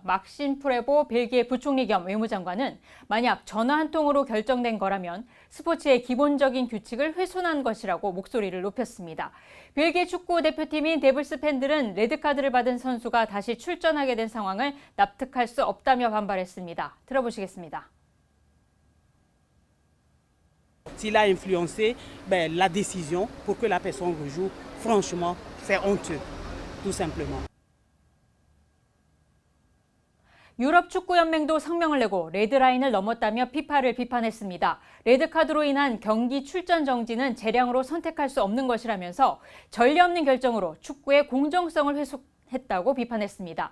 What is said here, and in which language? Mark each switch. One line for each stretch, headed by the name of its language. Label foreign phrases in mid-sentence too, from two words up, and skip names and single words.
Korean: 막심 프레보 벨기에 부총리 겸 외무장관은 만약 전화 한 통으로 결정된 거라면 스포츠의 기본적인 규칙을 훼손한 것이라고 목소리를 높였습니다. 벨기에 축구 대표팀인 데블스 팬들은 레드카드를 받은 선수가 다시 출전하게 된 상황을 납득할 수 없다며 반발했습니다. 들어보시겠습니다.
French: S'il a influencé la décision pour que la personne rejoue, franchement, c'est honteux, tout simplement.
Korean: 유럽 축구연맹도 성명을 내고 레드라인을 넘었다며 피파를 비판했습니다. 레드카드로 인한 경기 출전 정지는 재량으로 선택할 수 없는 것이라면서 전례 없는 결정으로 축구의 공정성을 했다고 비판했습니다.